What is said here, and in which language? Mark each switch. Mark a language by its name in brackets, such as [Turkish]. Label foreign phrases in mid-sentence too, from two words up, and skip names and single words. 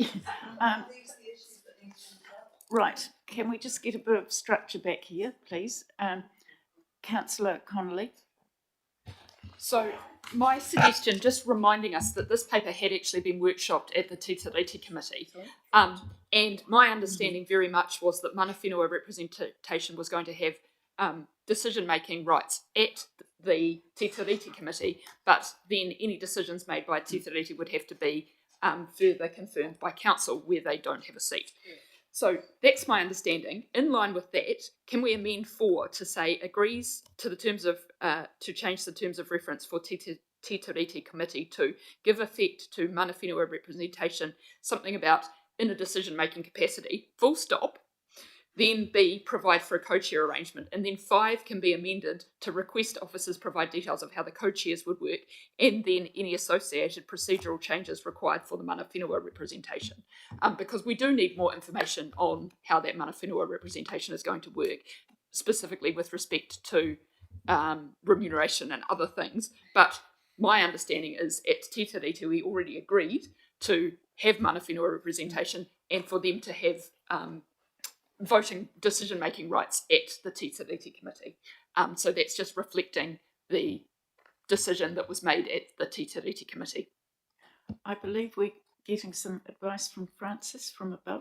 [English] Right, can we just get a bit of structure back here, please? Councillor Connolly. So my suggestion, just reminding us that this paper had actually been workshopped at the Te Tiriti Committee. And my understanding very much was that [Māori] mana whenua [English] representation was going to have decision-making rights at the Te Tiriti Committee, but then any decisions made by Te Tiriti would have to be further confirmed by council where they don't have a seat. So that's my understanding. In line with that, can we amend 4 to say agrees to the terms of to change the terms of reference for Te Tiriti Committee to give effect to [Māori] mana whenua [English] representation, something about in a decision-making capacity, full stop. Then B, provide for a co-chair arrangement. And then 5 can be amended to request officers provide details of how the co-chairs would work, and then any associated procedural changes required for the [Māori] mana whenua [English] representation. Because we do need more information on how that [Māori] mana whenua [English] representation is going to work, specifically with respect to remuneration and other things. But my understanding is at Te Tiriti we already agreed to have [Māori] mana whenua [English] representation and for them to have voting decision-making rights at the Te Tiriti Committee. So that's just reflecting the decision that was made at the Te Tiriti Committee. I believe we're getting some advice from Francis from above.